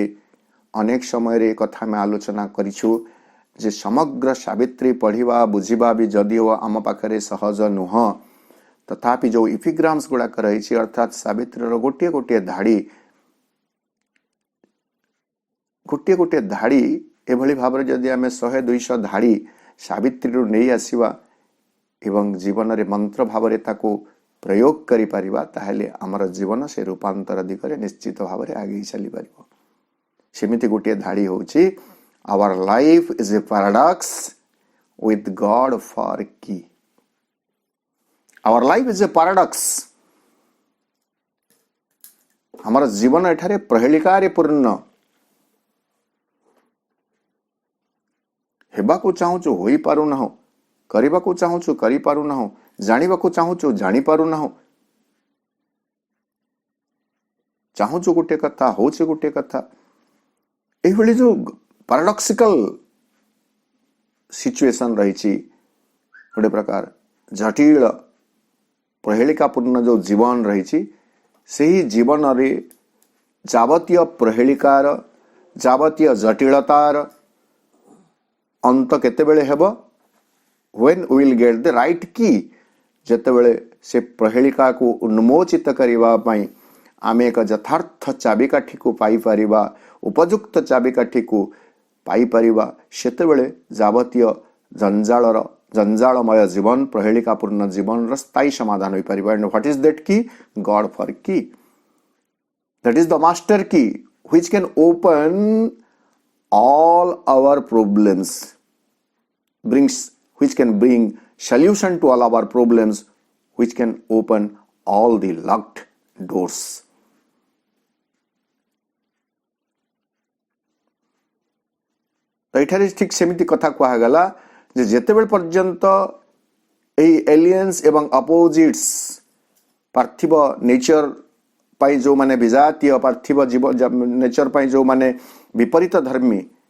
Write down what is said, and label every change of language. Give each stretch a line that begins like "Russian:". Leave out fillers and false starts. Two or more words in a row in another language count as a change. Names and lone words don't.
Odia: ଅନେକ ସମୟରେ କଥା ଆମେ ଆଲୋଚନା କରିଛୁ ଯେ ସମଗ୍ର ସାବିତ୍ରୀ ପଢ଼ିବା ବୁଝିବା ବି ଯଦିଓ ଆମ ପାଖରେ ସହଜ ନୁହଁ ତଥାପି ଯେଉଁ ଇପିଗ୍ରାମ୍ସ ଗୁଡ଼ାକ ରହିଛି ଅର୍ଥାତ୍ ସାବିତ୍ରୀର ଗୋଟିଏ ଗୋଟିଏ ଧାଡ଼ି ଏଭଳି ଭାବରେ ଯଦି ଆମେ 100-200 ଧାଡ଼ି ସାବିତ୍ରୀରୁ ନେଇ ଆସିବା ଏବଂ ଜୀବନରେ ମନ୍ତ୍ର ଭାବରେ ତାକୁ ପ୍ରୟୋଗ କରିପାରିବା ତାହେଲେ ଆମର ଜୀବନ ସେ ରୂପାନ୍ତର ଦିଗରେ ନିଶ୍ଚିତ ଭାବରେ ଆଗେଇ ଚାଲିପାରିବ। ସେମିତି ଗୋଟିଏ ଧାଡ଼ି ହେଉଛି
English: our life is a paradox with God for key. Our life is a paradox.
Odia: ଆମର ଜୀବନ ଏଠାରେ ପ୍ରହେଳିକାରେ ପୂର୍ଣ୍ଣ। ହେବାକୁ ଚାହୁଁଛୁ ହୋଇପାରୁନାହୁଁ, କରିବାକୁ ଚାହୁଁଛୁ କରିପାରୁନାହୁଁ, ଜାଣିବାକୁ ଚାହୁଁଛୁ ଜାଣିପାରୁନାହୁଁ, ଚାହୁଁଛୁ ଗୋଟିଏ କଥା ହଉଛି ଗୋଟିଏ କଥା। ଏଇଭଳି ଯୋଉ
English: paradoxical situation
Odia: ରହିଛି ଗୋଟେ ପ୍ରକାର ଜଟିଳ ପ୍ରହେଳିକାପୂର୍ଣ୍ଣ ଯୋଉ ଜୀବନ ରହିଛି ସେହି ଜୀବନରେ ଯାବତୀୟ ପ୍ରହେଳିକାର ଯାବତୀୟ ଜଟିଳତାର ଅନ୍ତ କେତେବେଳେ ହେବ?
English: when we will get the right key,
Odia: ଯେତେବେଳେ ସେ ପ୍ରହେଳିକାକୁ ଉନ୍ମୋଚିତ କରିବା ପାଇଁ ଆମେ ଏକ ଯଥାର୍ଥ ଚାବିକାଠିକୁ ପାଇପାରିବା, ଉପଯୁକ୍ତ ଚାବିକାଠିକୁ ପାଇପାରିବା, ସେତେବେଳେ ଯାବତୀୟ ଜଞ୍ଜାଳମୟ ଜୀବନ ପ୍ରହେଳିକାପୂର୍ଣ୍ଣ ଜୀବନର ସ୍ଥାୟୀ ସମାଧାନ ହୋଇପାରିବ।
English: and what is that key? God for key. That is the master key which can open all our problems, which can bring solution to all our problems, which can open all the locked doors.
Odia: ତ ଏଠାରେ ଠିକ୍ ସେମିତି କଥା କୁହାଗଲା ଯେ ଯେତେବେଳେ ପର୍ଯ୍ୟନ୍ତ ଏହି ଏଲିଏନ୍ସ ଏବଂ ଅପୋଜିଟ୍ସ ପାର୍ଥିବ ନେଚର ପାଇଁ ଯେଉଁମାନେ ବିଜାତୀୟ ପାର୍ଥିବ ଜୀବ ନେଚର ପାଇଁ ଯେଉଁମାନେ ବିପରୀତ ଧର୍ମୀ